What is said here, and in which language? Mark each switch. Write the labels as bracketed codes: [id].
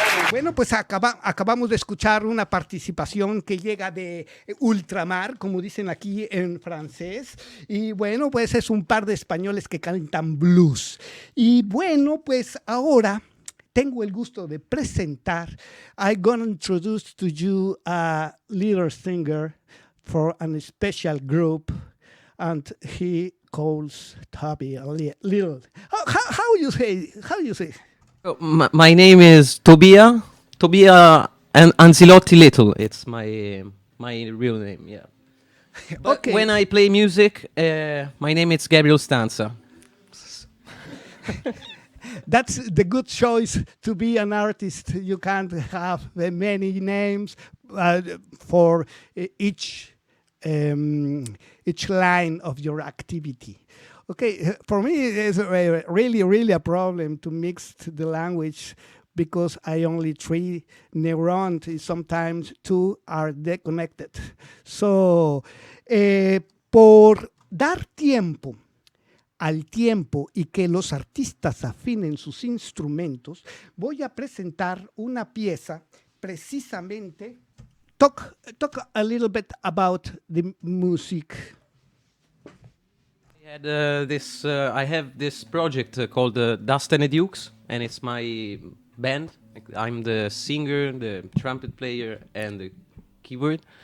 [es] Bueno, pues acabamos de escuchar una participación que llega de ultramar, como dicen aquí en francés. Y bueno, pues es un par de españoles que cantan blues. Y bueno, pues ahora tengo el gusto de presentar. [en] I'm going to introduce to you a little singer for a special group. And he calls Toby a little. How you say? How you say? Oh, my name is Tobia and Anzilotti Little. It's my real name, yeah. But Okay. when I play music, my name is Gabriel Stanza. That's the good choice to be an artist. You can't have many names for each line of your activity. Okay, for me it's really a problem to mix the language because I only 3 neurons, sometimes 2 are disconnected. [es] So, por dar tiempo al tiempo y que los artistas afinen sus instrumentos, voy a presentar una pieza precisamente. [en] Talk a little bit about the music. I have this project called Dust and the Dukes, and it's my band. I'm the singer, the trumpet player, and the keyboard.